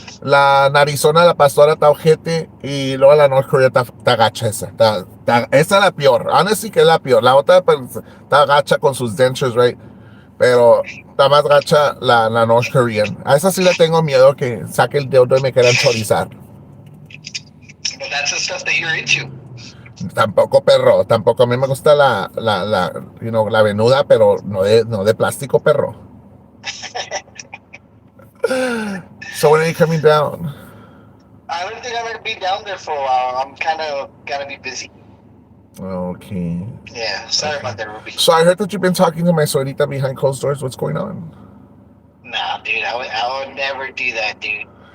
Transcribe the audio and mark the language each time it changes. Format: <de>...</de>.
<es>La narizona, la pastora está ojete. Y luego la North Korea está gacha esa. Esa es la peor. Honestly que es la peor. La otra está gacha con sus dentures, right? Pero está más gacha la North Korean. A esa sí le tengo miedo que saque el dedo y me quieran chorizar.</es> <en>But that's the stuff that you're into.</en> <es>Tampoco, perro. Tampoco. A mí me gusta la venuda, pero no de plástico, perro.</es> <en>So when are you coming down? I don't think I'm gonna be down there for a while. I'm kind of gonna be busy. Okay. Yeah, sorry about that, Ruby. So I heard that you've been talking to my suegrita behind closed doors. What's going on? Nah, dude, I would never do that, dude.</en>